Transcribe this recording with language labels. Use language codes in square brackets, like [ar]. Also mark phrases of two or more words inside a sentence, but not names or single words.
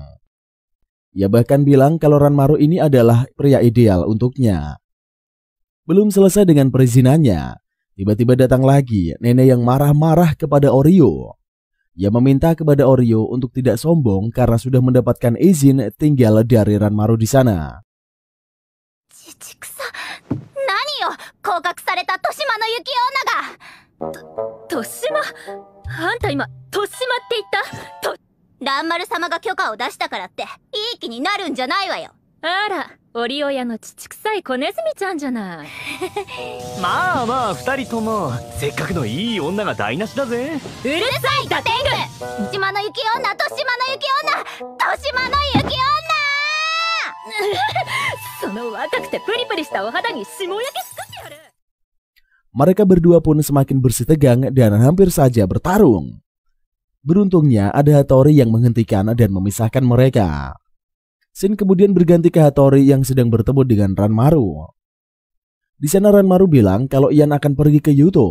[id] Ia bahkan bilang kalau Ranmaru ini adalah pria ideal untuknya. Belum selesai dengan perizinannya, tiba-tiba datang lagi nenek yang marah-marah kepada Oryo. Ia meminta kepada Oryo untuk tidak sombong karena sudah mendapatkan izin tinggal dari Ranmaru di sana. [ja] ちちくさ、何よ、降格された豊島の雪女が。豊島、あんた今豊島って言った？蘭丸様が許可を出したからっていい気になるんじゃないわよ。あら、折親の乳臭い子ネズミちゃんじゃない。まあまあ2人ともせっかくのいい女が台無しだぜ。うるさいガテング！島の雪女、豊島の雪女、豊島の雪女その若くてプリプリしたお肌に霜焼け作ってやる。 [id] Mereka berdua pun semakin bersih tegang dan hampir saja bertarung. Beruntungnya ada Hattori yang menghentikan dan memisahkan mereka. Shin kemudian berganti ke Hattori yang sedang bertemu dengan Ranmaru. Di sana Ranmaru bilang kalau Ian akan pergi ke Yuto.